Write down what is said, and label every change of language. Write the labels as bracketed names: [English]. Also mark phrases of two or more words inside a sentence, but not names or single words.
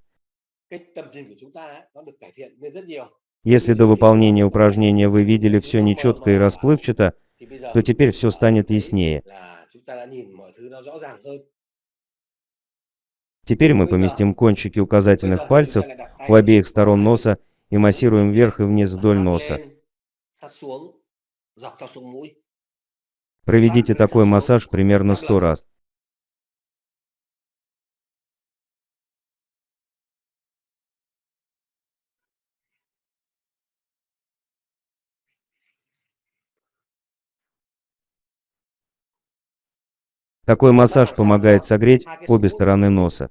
[Vietnamese] Cái tầm nhìn của chúng ta nó được cải thiện lên rất nhiều. [Russian] Если до выполнения упражнения вы видели все нечетко и расплывчато, [Vietnamese] Thì bây giờ [Russian] то теперь все станет [Vietnamese] thấy [Russian] яснее. [Vietnamese] là chúng ta đã nhìn mọi thứ nó rõ ràng hơn. [Russian] Теперь мы поместим кончики указательных пальцев у обеих сторон носа и массируем вверх и вниз [Vietnamese] Và [Russian] вдоль [Vietnamese] sát [Russian] носа. [Vietnamese] lên, sát xuống, dọc theo sống mũi. [Russian] Проведите такой массаж примерно 100 раз. Такой массаж помогает согреть [Vietnamese] Hai cái [Russian] обе [Vietnamese] sống mũi [Russian] стороны носа.